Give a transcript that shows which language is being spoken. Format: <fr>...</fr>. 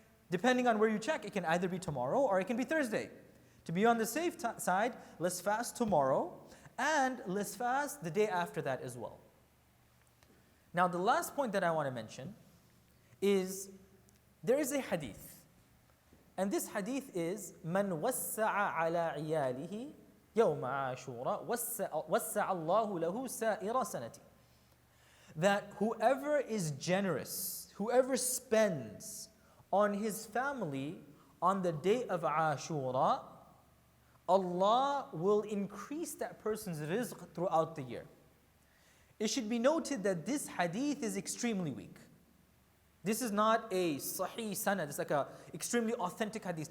<en>Depending on where you check, it can either be tomorrow or it can be Thursday. To be on the safe side, let's fast tomorrow and let's fast the day after that as well. Now, the last point that I want to mention is there is a hadith. And this hadith is</en> <ar>من وسع على عياله يوم عاشوراء وسع الله له سائر سنته.</ar> <en>That whoever is generous, whoever spends on his family on the day of Ashoora, Allah will increase that person's rizq throughout the year. It should be noted that this hadith is extremely weak. This is not a sahih sanad, it's like an extremely authentic hadith.</en>